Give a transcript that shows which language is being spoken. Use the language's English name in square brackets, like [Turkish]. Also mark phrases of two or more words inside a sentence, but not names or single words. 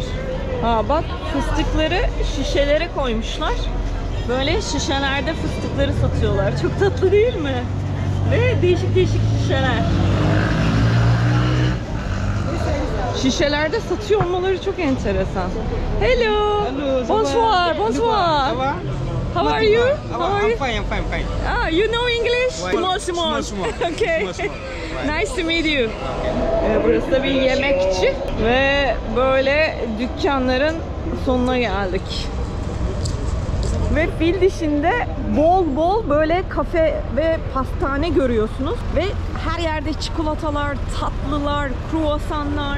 [Turkish] Ha bak fıstıkları şişelere koymuşlar. Böyle şişelerde fıstıkları satıyorlar. Çok tatlı değil mi? Ve değişik değişik şişeler. Şişelerde satıyor olmaları çok enteresan. [French] Hello. Bonsoir. Bonsoir. [English] How are you? How are you? I'm fine. Ah, you know English? Small. Okay. Nice to meet you. [Turkish] Burası da bir yemekçi ve böyle dükkanların sonuna geldik. Ve fil dişinde bol bol böyle kafe ve pastane görüyorsunuz. Ve her yerde çikolatalar, tatlılar, kruvasanlar.